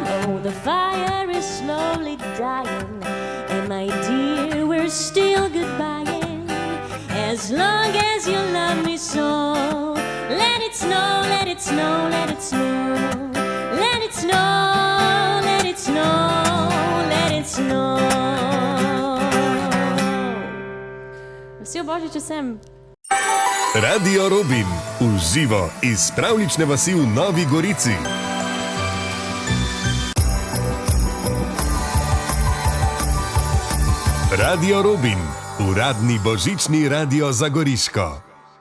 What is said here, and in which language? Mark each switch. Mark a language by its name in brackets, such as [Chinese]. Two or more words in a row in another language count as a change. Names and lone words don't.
[English] Oh, the fire is slowly dying, and my dear, we're still goodbying. As long as you love me so, let it snow, let it snow, let it snow. Let it snow, let it snow, let it snow. [Slovenian] Vesel Božič vsem. Radio Robin, v živo iz pravlične vasi v Novi Gorici. Radio Robin, uradni božični radio za Goriško.